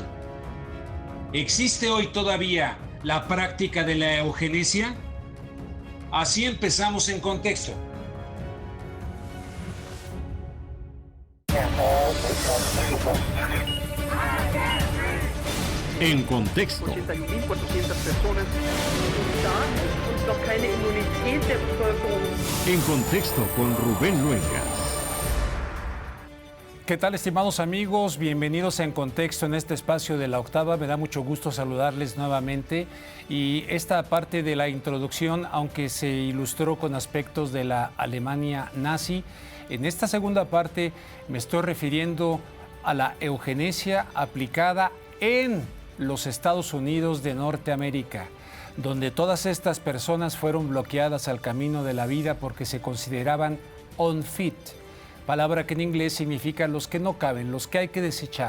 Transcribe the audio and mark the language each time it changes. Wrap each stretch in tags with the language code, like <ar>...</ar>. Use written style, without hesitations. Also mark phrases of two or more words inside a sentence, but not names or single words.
<es>¿Existe hoy todavía la práctica de la eugenesia? Así empezamos En Contexto. En contexto.</es> <de>81.400 personas und noch keine Immunität der Bevölkerung.</de> <es>En contexto con Rubén Luengas. ¿Qué tal, estimados amigos? Bienvenidos a En Contexto en este espacio de La Octava. Me da mucho gusto saludarles nuevamente. Y esta parte de la introducción, aunque se ilustró con aspectos de la Alemania nazi, en esta segunda parte me estoy refiriendo a la eugenesia aplicada en los Estados Unidos de Norteamérica, donde todas estas personas fueron bloqueadas al camino de la vida porque se consideraban unfit, palabra que en inglés significa los que no caben, los que hay que desechar.</es>